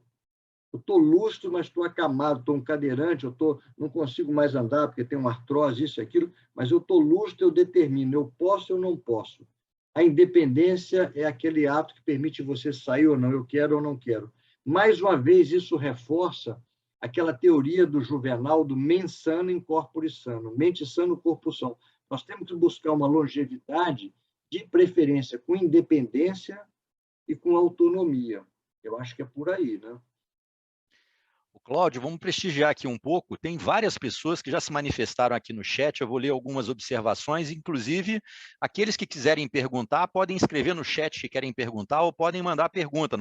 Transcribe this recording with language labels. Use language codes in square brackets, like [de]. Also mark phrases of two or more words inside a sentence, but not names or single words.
[pt] Eu estou lúcido, mas estou acamado, estou um cadeirante, não consigo mais andar porque tenho uma artrose, isso e aquilo, mas eu estou lúcido, eu determino, eu posso ou não posso. A independência é aquele ato que permite você sair ou não, eu quero ou não quero. Mais uma vez, isso reforça aquela teoria do Juvenal, do [la] mens sana in corpore sano, [pt] mente sano, corpo são. Nós temos que buscar uma longevidade de preferência com independência e com autonomia. Eu acho que é por aí, né? Cláudio, vamos prestigiar aqui um pouco. Tem várias pessoas que já se manifestaram aqui no chat. Eu vou ler algumas observações. Inclusive, aqueles que quiserem perguntar, podem escrever no chat que querem perguntar ou podem mandar pergunta.